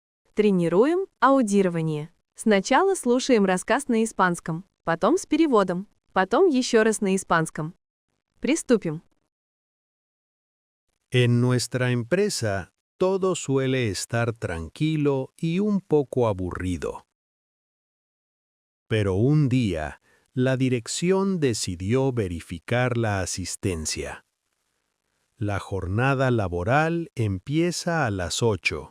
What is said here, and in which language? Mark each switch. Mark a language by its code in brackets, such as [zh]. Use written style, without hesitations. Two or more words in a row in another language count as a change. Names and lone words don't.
[ru] Тренируем аудирование. Сначала слушаем рассказ на испанском, потом с переводом, потом еще раз на испанском. Приступим. [es] En nuestra empresa, todo suele estar tranquilo y un poco aburrido. Pero un día, la dirección decidió verificar la asistencia. La jornada laboral empieza a las 8.